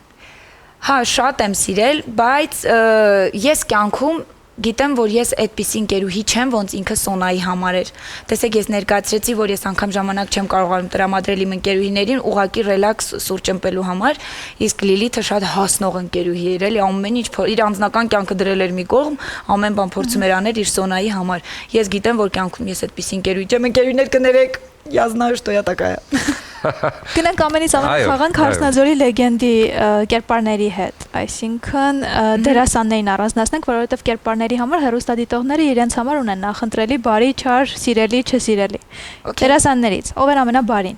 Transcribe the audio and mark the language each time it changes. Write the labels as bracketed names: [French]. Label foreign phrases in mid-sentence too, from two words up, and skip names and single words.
[Armenian] Հա, շատ եմ սիրել, բայց ես կյանքում գիտեմ, որ ես այդպիսի ընկերուհի չեմ, ոնց ինքը Սոնայի համար էր։ Տեսեք, ես ներկայացրեցի, որ ես անգամ ժամանակ չեմ կարողանում տրամադրել իմ ընկերուհիներին ուղակի ռելաքս սուրճ ըմպելու համար, իսկ Լիլիթը շատ հասնող ընկերուհի էր, էլի ամեն ինչ իր անձնական կյանքը դրել էր մի կողմ, ամեն բան փորձում էր անել իր Սոնայի համար։ Ես գիտեմ, որ կյանքում ես այդպիսի ընկերուհի չեմ, ընկերուհիներ կներեք, [Russian] я знаю, что я такая։ [Armenian] Գնանք ամենից ամենախաղանք Հարսնաձորի լեգենդի կերպարների հետ, այսինքն դերասաններին առանձնացնենք, որովհետև կերպարների համար հեռուստադիտողները իրենց համար ունեն նախընտրելի բարի, չար, սիրելի, չսիրելի։ Դերասաններից ով է ամենաբարին։